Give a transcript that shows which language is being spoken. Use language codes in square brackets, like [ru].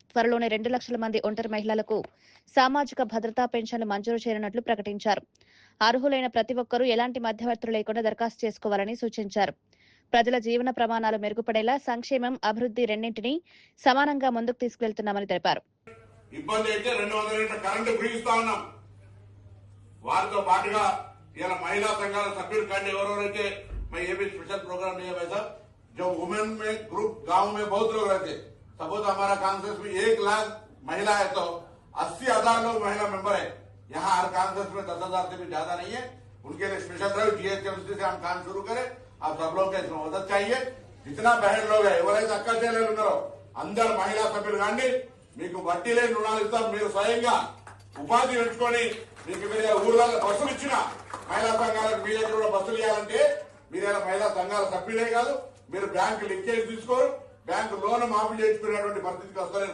[te] త్వరలోనే 2 లక్షల మంది ఒంటరి మహిళలకు సామాజిక భద్రతా పెన్షన్లు మంజూరు చేయనున్నట్లు ప్రకటించారు. అర్హులైన ప్రతి ఒక్కరూ ఎలాంటి మధ్యవర్తులు లేకుండా దరఖాస్తు చేసుకోవాలని సూచించారు. ప్రజల జీవన ప్రమాణాలు మెరుగుపడేలా సంక్షేమం, అభివృద్ధి రెండింటినీ సమానంగా ముందుకు తీసుకెళ్తున్నామని తెలిపారు. ఇబ్బంది అయితే 200 యూనిట్ల కరెంటు ఫ్రీ ఇస్తా ఉన్నాం. వారితో పాటుగా ఇలా महिला संघाల సభ్యులు కంటే ఎవరెవరైతే [hi] मैं ये भी स्पेशल प्रोग्राम नहीं है वैसा जो वुमेन में ग्रुप गांव में बहुत लोग रहते, सपोज हमारा कांग्रेस में 1 लाख महिला है तो 80,000 लोग महिला मेंबर है। यहाँ हर कांग्रेस में 10,000 से भी ज्यादा नहीं है। उनके लिए स्पेशल ड्राइव जीएचएमसी से हम काम शुरू करें। आप सब लोग इसमें मदद चाहिए। जितना बहन लोग है [te] ఎవరైతే అక్క చెల్లెలు ఉన్నారో అందరు మహిళా సభ్యులు కాండి, మీకు వడ్డీ లేని రుణాలు ఇస్తాం. మీరు స్వయంగా ఉపాధి పెంచుకొని మీకు మీరు ఊర్లలో బస్సులు ఇచ్చిన మహిళా సంఘాలకు మీ దగ్గర కూడా బస్సులు ఇవ్వాలంటే మీరేలా మహిళా సంఘాల సభ్యులే కాదు, మీరు బ్యాంకు లింకేజ్ తీసుకోరు, బ్యాంకు లోన్ మాఫీ చేసుకునేటువంటి పరిస్థితికి వస్తారు.